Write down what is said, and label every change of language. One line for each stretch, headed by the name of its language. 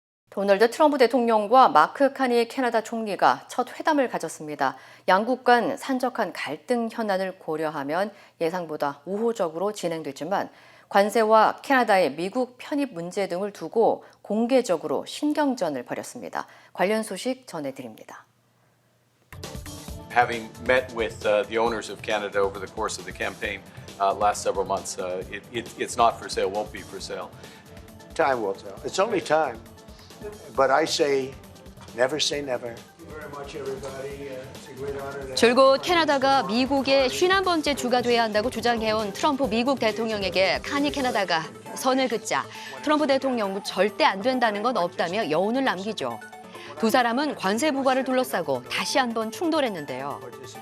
Korean: 도널드 트럼프 대통령과 마크 카니 캐나다 총리가 첫 회담을 가졌습니다. 양국 간 산적한 갈등 현안을 고려하면 예상보다 우호적으로 진행됐지만 관세와 캐나다의 미국 편입 문제 등을 두고 공개적으로 신경전을 벌였습니다. 관련 소식 전해드립니다.
English: Having met with the owners of Canada over the course of the campaign last several months, it's not for sale, won't be for sale. Time will tell. It's only time. But I say, never say never.
Korean: 줄곧 캐나다가 미국의 51번째 주가 돼야 한다고 주장해온 트럼프 미국 대통령에게 카니 캐나다가 선을 긋자 트럼프 대통령도 절대 안 된다는 건 없다며 여운을 남기죠. 두 사람은 관세 부과를 둘러싸고 다시 한번 충돌했는데요.